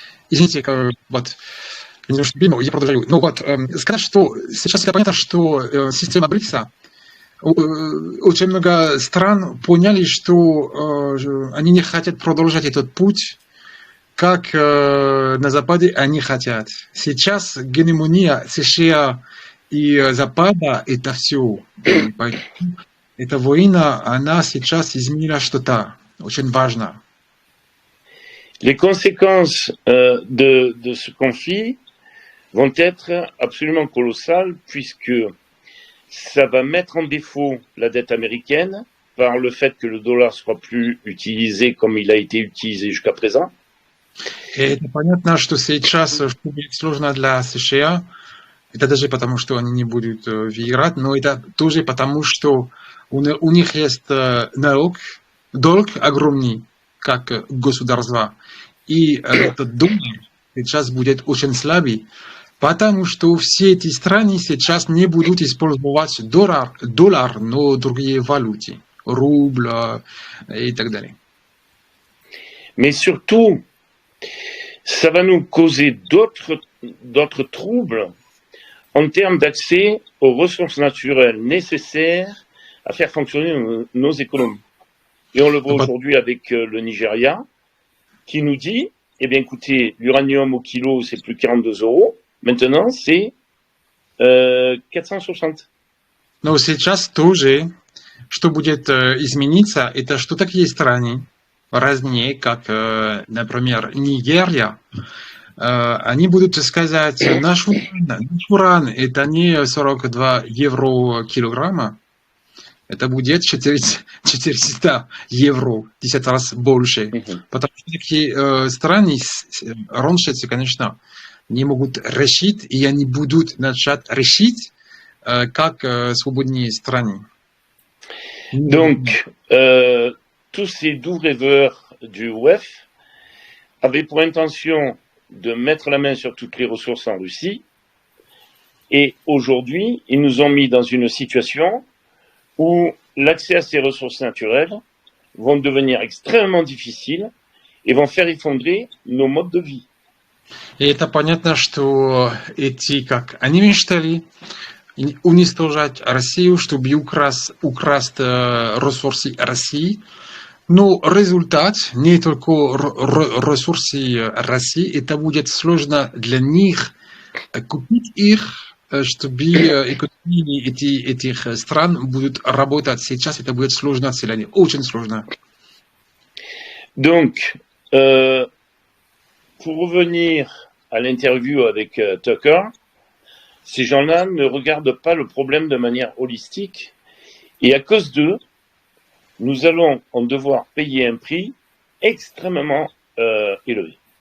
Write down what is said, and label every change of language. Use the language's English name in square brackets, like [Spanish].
[Russian] Извините, вот, немножко бимал, я продолжаю. Ну вот, сказать, что сейчас это понятно, что система БРИКСа, очень много стран поняли, что они не хотят продолжать этот путь, как на Западе они хотят. Сейчас гегемония США и Запада – это все. Эта война, она сейчас изменила что-то очень важное. [French] Les conséquences de ce conflit vont être absolument colossales puisque ça va mettre en défaut la dette américaine par le fait que le dollar ne sera plus utilisé comme il a été utilisé jusqu'à présent. [Russian] Это понятно, что сейчас будет сложно для США. Это даже потому, что они не будут выиграть, но это тоже потому, что у них есть долг огромный, как государство. и этот доллар сейчас будет очень слабый, потому что все эти страны сейчас не будут использовать доллар, но другие валюты, рубль и так далее. [French] Mais surtout, ça va nous causer d'autres troubles en termes d'accès aux ressources naturelles nécessaires à faire fonctionner nos économies. Et on le voit aujourd'hui avec le Nigeria, qui nous dit, eh bien écoutez, l'uranium au kilo, c'est plus 42 €, maintenant c'est 460. [Russian] Но сейчас тоже, что будет измениться, это что такие страны, разные, как, например, Нигерия, они будут сказать, наш уран это не 42 евро килограмма, это будет 400 евро, 10 раз больше. Потому что такие страны раньше, конечно, не могут решить, и они будут начать решить, как свободные страны. [French] Donc, tous ces doux rêveurs du WEF avaient pour intention de mettre la main sur toutes les ressources en Russie, et aujourd'hui, ils nous ont mis dans une situation où l'accès à ces ressources naturelles vont devenir extrêmement difficiles et vont faire effondrer nos modes de vie. [Russian] И это понятно, что эти, как они мечтали, уничтожать Россию, чтобы украсть ресурсы России. Но результат не только ресурсы России, это будет сложно для них купить их, чтобы экономии этих стран будут работать сейчас, это будет сложно населению, очень сложно. [French] Donc, pour revenir à l'interview avec Tucker, ces gens-là ne regardent pas le problème de manière holistique, et à cause d'eux, nous allons en devoir payer un prix extrêmement élevé.